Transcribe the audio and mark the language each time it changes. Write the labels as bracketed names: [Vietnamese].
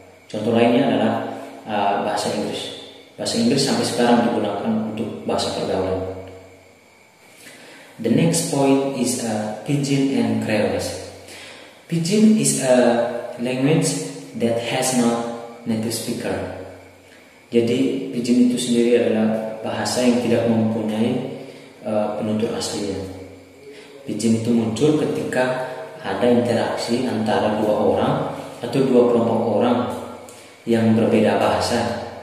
[Indonesian] Contoh lainnya adalah bahasa Inggris. Bahasa Inggris sampai sekarang digunakan untuk bahasa pergaulan. [English] The next point is Pidgin and Creoles. Pidgin is a language that has no native speaker. [Indonesian] Jadi Pidgin itu sendiri adalah bahasa yang tidak mempunyai penutur aslinya. Pidgin itu muncul ketika ada interaksi antara dua orang atau dua kelompok orang yang berbeda bahasa.